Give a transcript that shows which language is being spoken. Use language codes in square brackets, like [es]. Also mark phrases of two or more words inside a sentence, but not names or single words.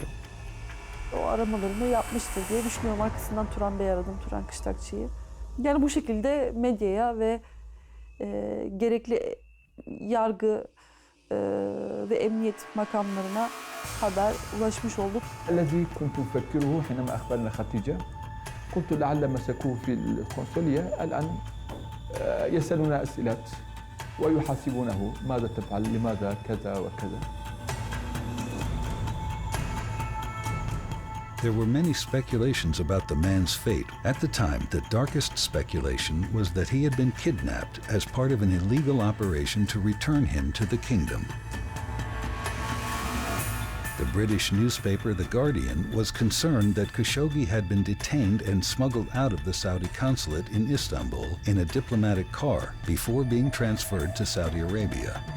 [tr] O aramalarını yapmıştır diye düşünüyorum. Arkasından Turan Bey'i aradım, Turan Kıştakçı'yı. Yani bu şekilde medyaya ve gerekli yargı ve emniyet makamlarına haber ulaşmış olduk. [ar] الذي كنت أفكره حينما أخبرنا خديجة قلت لعل مسكوه في القنصلية الآن يسألون أسئلة ويحاسبونه ماذا تفعل لماذا كذا وكذا. [en] There were many speculations about the man's fate. At the time, the darkest speculation was that he had been kidnapped as part of an illegal operation to return him to the kingdom. The British newspaper The Guardian was concerned that Khashoggi had been detained and smuggled out of the Saudi Consulate in Istanbul in a diplomatic car before being transferred to Saudi Arabia.